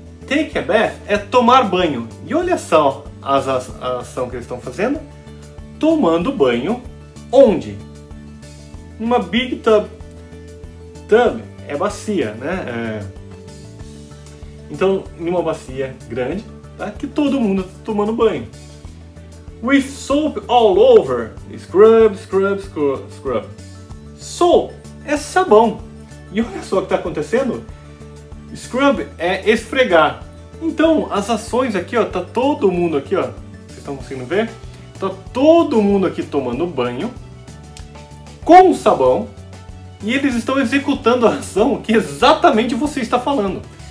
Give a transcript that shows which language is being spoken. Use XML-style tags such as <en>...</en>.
<en>take a bath</en> <pt>é tomar banho. E olha só a ação que eles estão fazendo. Tomando banho onde? Uma big tub. Tub é bacia, né? Então, em uma bacia grande, tá? Que todo mundo está tomando banho.</pt> <en>With soap all over. Scrub, scrub, scrub, scrub.</en> <pt>Soap é sabão. E olha só o que está acontecendo. Scrub é esfregar. Então, as ações aqui, ó, tá todo mundo aqui, ó. Vocês estão conseguindo ver? Tá todo mundo aqui tomando banho com sabão e eles estão executando a ação que exatamente você está falando.</pt>